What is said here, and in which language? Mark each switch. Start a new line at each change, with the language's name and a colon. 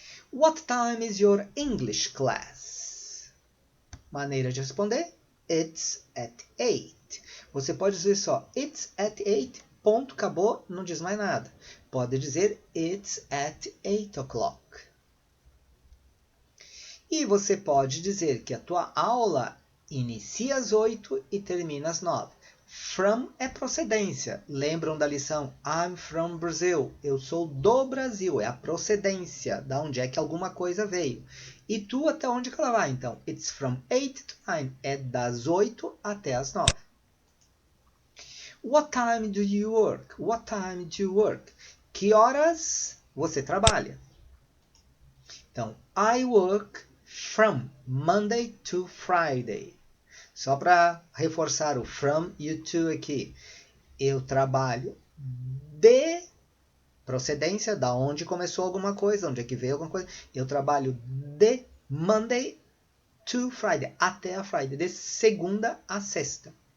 English: What time is your English class?
Portuguese: Maneira de responder,
English: it's at 8.
Portuguese: Você pode dizer só,
English: it's at 8,
Portuguese: ponto, acabou, não diz mais nada. Pode dizer,
English: it's at 8 o'clock.
Portuguese: E você pode dizer que a tua aula inicia às 8 e termina às 9. From é procedência. Lembram da lição
English: I'm from Brazil?
Portuguese: Eu sou do Brasil. É a procedência, da onde é que alguma coisa veio. E tu até onde que ela vai? Então,
English: it's from 8 to 9.
Portuguese: É das 8 até as 9.
English: What time do you work? What time do you work?
Portuguese: Que horas você trabalha? Então,
English: I work from Monday to Friday.
Portuguese: Só para reforçar o from e o to aqui. Eu trabalho de procedência, da onde começou alguma coisa, onde é que veio alguma coisa. Eu trabalho de
English: Monday to Friday,
Portuguese: até a Friday, de segunda a sexta.